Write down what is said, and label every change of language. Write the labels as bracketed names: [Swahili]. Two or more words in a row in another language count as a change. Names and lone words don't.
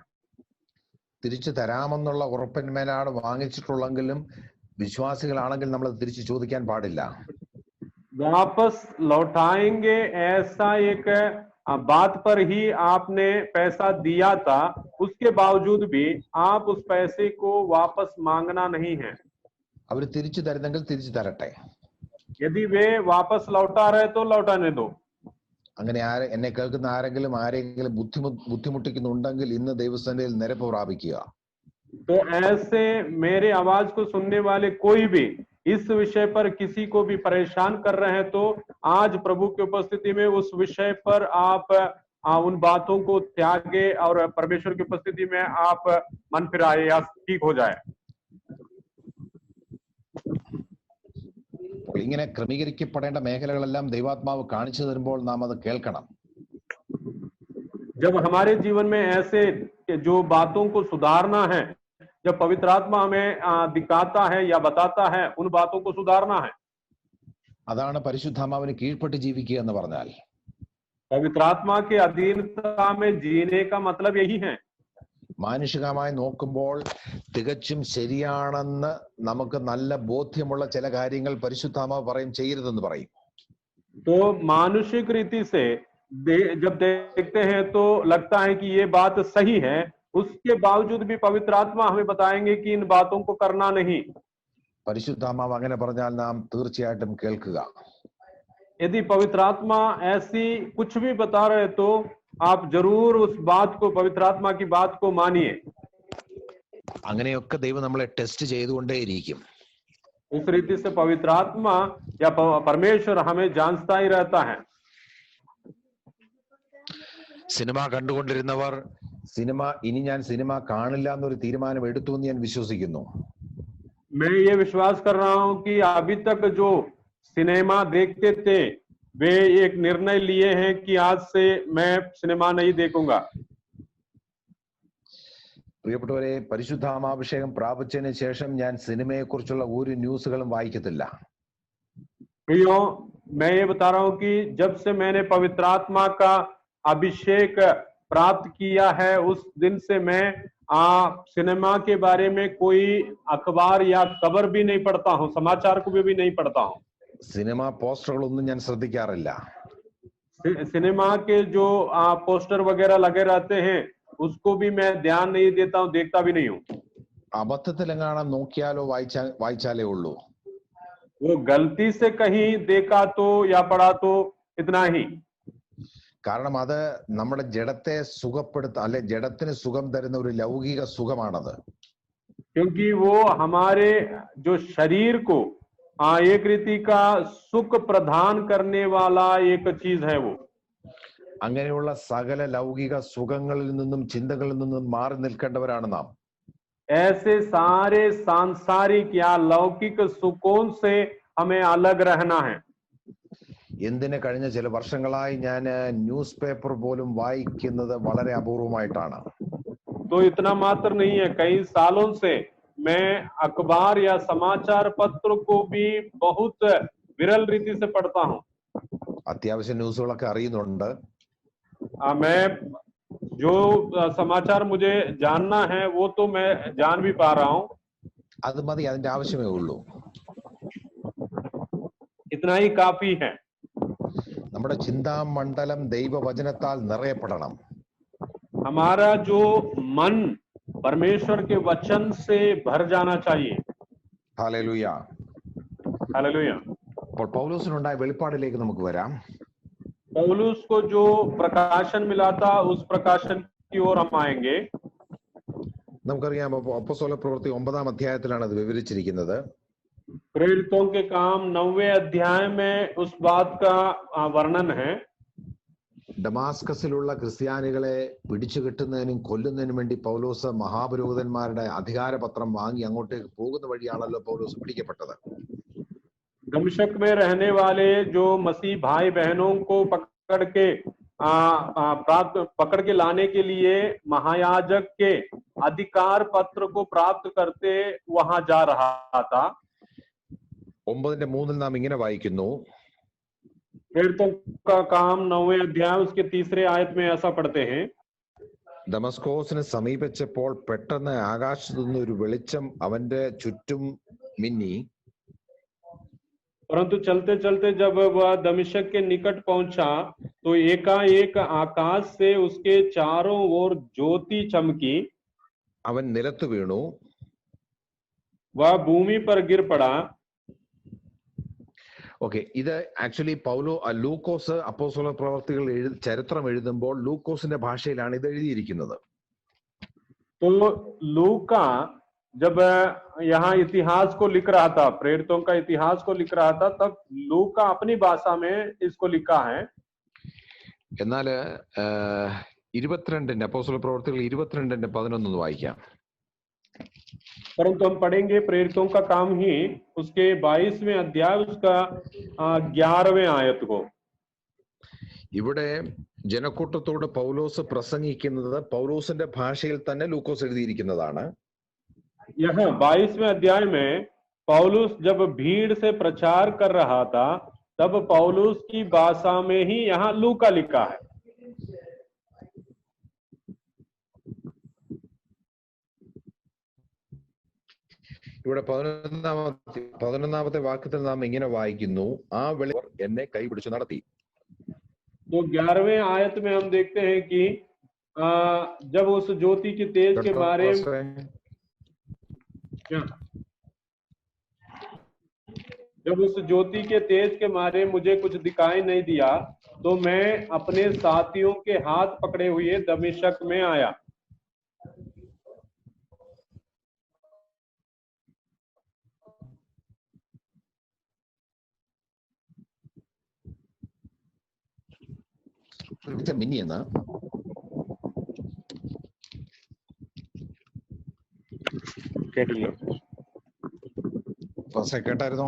[Malayalam] തിരിച്ചു തരാമെന്നുള്ള ഉറപ്പിന്മേലാണ് വാങ്ങിച്ചിട്ടുള്ളെങ്കിലും വിശ്വാസികളാണെങ്കിൽ നമ്മൾ തിരിച്ചു ചോദിക്കാൻ പാടില്ല. [Hindi] वापस लौटाएंगे ऐसा एक बात पर ही आपने पैसा दिया था, उसके बावजूद भी आप उस पैसे को वापस मांगना नहीं है. [Malayalam] അവർ തിരിച്ചു തരുന്നെങ്കിൽ തിരിച്ചു തരട്ടെ. [Hindi] यदि वे वापस लौटा रहे तो लौटाने दो. [Malayalam] അങ്ങനെ എന്നെ കേൾക്കുന്ന ആരെങ്കിലും ബുദ്ധിമുട്ടിക്കുന്നുണ്ടെങ്കിൽ ഇന്ന് ദൈവസന്നിധിയിൽ നിരപ്പ് പ്രാപിക്കുക. [Hindi] तो ऐसे मेरे आवाज को सुनने वाले कोई भी इस विषय पर किसी को भी परेशान कर रहे हैं तो आज प्रभु की उपस्थिति में उस विषय पर आप उन बातों को त्यागे और परमेश्वर की उपस्थिति में आप मन फिराए या ठीक हो जाए. [Malayalam] ഇങ്ങനെ ക്രമീകരിക്കപ്പെടേണ്ട മേഖലകളെല്ലാം ദൈവാത്മാവ് കാണിച്ചു തരുമ്പോൾ നാം അത് കേൾക്കണം. [Hindi] जब हमारे जीवन में ऐसे जो बातों को सुधारना है, जब पवित्र आत्मा हमें दिखाता है या बताता है, उन बातों को सुधारना है. [Malayalam] അതാണ് പരിശുദ്ധാത്മാവിന് കീഴ്പ്പെട്ട് ജീവിക്കുക എന്ന് പറഞ്ഞാൽ. [Hindi] पवित्र आत्मा के अधीनता में जीने का मतलब यही है. [Malayalam] മാനുഷികമായി നോക്കുമ്പോൾ തികച്ചും ശരിയാണെന്ന് നമുക്ക് നല്ല ബോധ്യമുള്ള ചില കാര്യങ്ങൾ പരിശുദ്ധാത്മാവ് പറയും, ചെയ്യരുതെന്ന് പറയും. [Hindi] तो मानुषिक रीति से जब देखते हैं तो लगता है कि ये बात सही है, उसके बावजूद भी पवित्र आत्मा हमें बताएंगे कि इन बातों को करना नहीं. [Malayalam] പരിശുദ്ധാത്മാവ് അങ്ങനെ പറഞ്ഞാൽ നാം തീർച്ചയായിട്ടും കേൾക്കുക. [Hindi] यदि पवित्र आत्मा ऐसी कुछ भी बता रहे तो आप जरूर उस बात को, पवित्र आत्मा की बात को मानिए. [Malayalam] അങ്ങനെയൊക്കെ ദൈവം നമ്മളെ ടെസ്റ്റ് ചെയ്തുകൊണ്ടേയിരിക്കും. [Hindi] उस रीति से पवित्र आत्मा या परमेश्वर हमें जांचता ही रहता है. [Malayalam] സിനിമ കണ്ടുകൊണ്ടിരുന്നവർ ഇനി ഞാൻ സിനിമ കാണില്ല എന്നൊരു തീരുമാനം എടുത്തു എന്ന് ഞാൻ വിശ്വസിക്കുന്നു. [Hindi] मैं ये विश्वास कर रहा हूं कि अभी तक जो सिनेमा देखते थे वे एक निर्णय लिए हैं कि आज से मैं सिनेमा नहीं देखूंगा. [Malayalam] പ്രിയപ്പെട്ടവരെ, പരിശുദ്ധാത്മാഭിഷേകം പ്രാപിച്ചതിന് ശേഷം ഞാൻ സിനിമയെ കുറിച്ചുള്ള ഒരു ന്യൂസുകളും വായിക്കത്തില്ല. [Hindi] प्रियो, मैं ये बता रहा हूं कि जब से मैंने पवित्र आत्मा का अभिषेक प्राप्त किया है उस दिन से मैं सिनेमा के बारे में कोई अखबार या खबर भी नहीं पढ़ता हूं, समाचार को भी नहीं पढ़ता हूं. [Malayalam] സിനിമ പോസ്റ്ററുകളൊന്നും ഞാൻ ശ്രദ്ധിക്കാറില്ല. [Hindi] सिनेमा के जो पोस्टर वगैरह लगे रहते हैं उसको भी मैं ध्यान नहीं देता हूं, देखता भी नहीं हूं. [Malayalam] അബദ്ധത്തിലെങ്ങാനും നോക്കിയാലോ വായിച്ചാലേ ഉള്ളൂ. [Hindi] वो गलती से कहीं देखा तो या पढ़ा तो इतना ही. [Malayalam] കാരണം അത് നമ്മുടെ ജഡത്തെ അല്ലെ ജഡത്തിന് സുഖം തരുന്ന ഒരു ലൗകിക സുഖമാണത്. [Hindi] क्योंकि वो हमारे जो शरीर को एक रीति का सुख प्रदान करने वाला एक चीज है वो. [Malayalam] അങ്ങനെയുള്ള സകല ലൗകിക സുഖങ്ങളിൽ നിന്നും ചിന്തകളിൽ നിന്നും മാറി നിൽക്കേണ്ടവരാണ് നാം. [Hindi] ऐसे सारे सांसारिक या लौकिक सुखों से हमें अलग रहना है. [Malayalam] എന്തിന് കഴിഞ്ഞ ചില വർഷങ്ങളായി ഞാൻ [English] news paper [Malayalam] പോലും വായിക്കുന്നത് വളരെ അപൂർവമായിട്ടാണ്. [Hindi] तो इतना मात्र नहीं है, कई सालों से मैं अखबार या समाचार पत्र को भी बहुत विरल रीति से पढ़ता हूँ. [Malayalam] അത്യാവശ്യം ന്യൂസുകളൊക്കെ അറിയുന്നുണ്ട്. [Hindi] मैं जो समाचार मुझे जानना है वो तो मैं जान भी पा रहा हूँ. [Malayalam] അത് മതി, അതിന്റെ ആവശ്യമേ ഉള്ളൂ. [Hindi] इतना ही काफी है. [Malayalam] നമ്മുടെ ചിന്താമണ്ഡലം ദൈവവചനത്താൽ നിറയപ്പെടണം. [Hindi] हमारा जो मन परमेश्वर के वचन से भर जाना चाहिए. [Malayalam] ഹല്ലേലൂയ. [Hindi] हालेलुया. [Malayalam] അപ്പോൾ പൗലോസിനുണ്ടായ വെളിപ്പാടിലേക്ക് നമുക്ക് വരാം. [Hindi] पौलुस को जो प्रकाशन मिला था उस प्रकाशन की ओर हम आएंगे. [Malayalam] നമുക്കറിയാം, അപ്പോസ്തല പ്രവൃത്തി 9-ാം അധ്യായത്തിലാണ് അത് വിവരിച്ചിരിക്കുന്നത്. [Hindi] प्रेरितों के काम 9वें अध्याय में उस बात का वर्णन है. [Malayalam] ഡമാസ്കസിലുള്ള ക്രിസ്ത്യാനികളെ പിടിച്ചു കെട്ടുന്നതിനും കൊല്ലുന്നതിനും വേണ്ടി പൗലോസ് മഹാപുരോഹിതന്മാരുടെ അധികാരപത്രം വാങ്ങി അങ്ങോട്ടേക്ക് പോകുന്ന വഴിയാണല്ലോ പൗലോസ് പിടിക്കപ്പെട്ടത്. [Hindi] दमिश्क में रहने वाले जो मसीह भाई बहनों को पकड़ के लाने के लिए महायाजक के अधिकार पत्र को प्राप्त करते वहां जा रहा था. [Malayalam] 9:3 നാം ഇങ്ങനെ വായിക്കുന്നു, [Hindi] प्रेरितों का काम 9वें अध्याय उसके 3रे आयत में ऐसा पढ़ते हैं, [Malayalam] ദമസ്കോസിനെ സമീപിച്ചപ്പോൾ പെട്ടെന്ന് ആകാശത്തു നിന്ന് ഒരു വെളിച്ചം അവന്റെ ചുറ്റും മിന്നി. [Hindi] परंतु चलते चलते जब वह दमिश्क के निकट पहुंचा तो एकाएक आकाश से उसके चारों ओर ज्योति चमकी. [Malayalam] അവൻ നിലത്ത് വീണു. [Hindi] वह भूमि पर गिर पड़ा. [Malayalam] ഓക്കെ, ഇത് ആക്ച്വലി ലൂക്കോസ് അപ്പോസ്തല പ്രവർത്തികൾ ചരിത്രം എഴുതുമ്പോൾ ലൂക്കോസിന്റെ ഭാഷയിലാണ് ഇത് എഴുതിയിരിക്കുന്നത്. [Hindi] तो लूका जब यहाँ इतिहास को लिख रहा था, प्रेरितों का इतिहास को लिख रहा था, तब लूका अपनी भाषा में इसको लिखा है. [Malayalam] എന്നാൽ 22 അപ്പോസ്തല പ്രവർത്തികൾ 22:11 വായിക്കാം. [Hindi] परंतु हम पढ़ेंगे प्रेरितों का काम ही उसके 22वें अध्याय उसका 11वें आयत को. [Malayalam] ഇവിടെ ജനക്കൂട്ടത്തോട് പൗലോസ് പ്രസംഗിക്കുന്നത് പൗലോസിന്റെ ഭാഷയിൽ തന്നെ ലൂക്കോസ് എഴുതിയിരിക്കുന്നതാണ്. [Hindi] यहाँ 22वें अध्याय में पौलुस जब भीड़ से प्रचार कर रहा था तब पौलुस की भाषा में ही यहाँ लूका लिखा है. [Malayalam] ഇവിടെ 11ാമത്തെ വാക്യത്തിൽ നാം ഇങ്ങനെ വായിക്കുന്നു, ആ വെളിച്ചം എന്നെ കൈപിടിച്ചു നടത്തി. [Hindi] तो 11वें आयत में हम देखते हैं कि जब उस ज्योति की तेज के बारे में जब उस ज्योति के तेज के मारे मुझे कुछ दिखाई नहीं दिया तो मैं अपने साथियों के हाथ पकड़े हुए दमिश्क में आया. [Malayalam] മിന്നിയെന്ന് കേട്ടായിരുന്നോ?